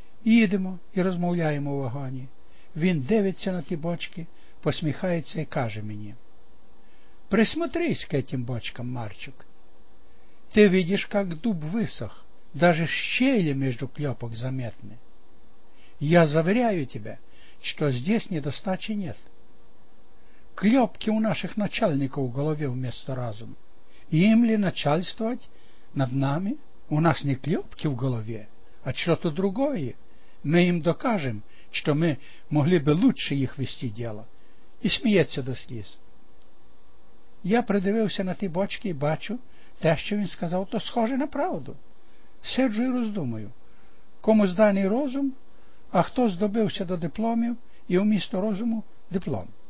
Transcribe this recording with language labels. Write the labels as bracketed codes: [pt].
[uk] Їдемо і розмовляємо у вагоні. Він дивиться на ті бочки, посміхається і каже мені, [ru] присмотрись к этим бочкам, Марчук. [uk] Ти видиш, як дуб висох, даже щелі між кльопок заметні. [ru] Я заверяю тебе, [uk] що [ru] здесь недостачі нет. [uk] Кльопки у наших начальників в голові [ru] вместо разуму. Їм ли начальствовать над нами? [uk] У нас не кльопки в голові, [ru] а что-то другое. [uk] Ми їм докажем, що ми могли би лучше їх вести діло. І сміється до сліз. Я придивився на ті бочки і бачу, те, що він сказав, то схоже на правду. Сиджу і роздумую, кому зданий розум, а хто здобився до дипломів і вмісто розуму диплом.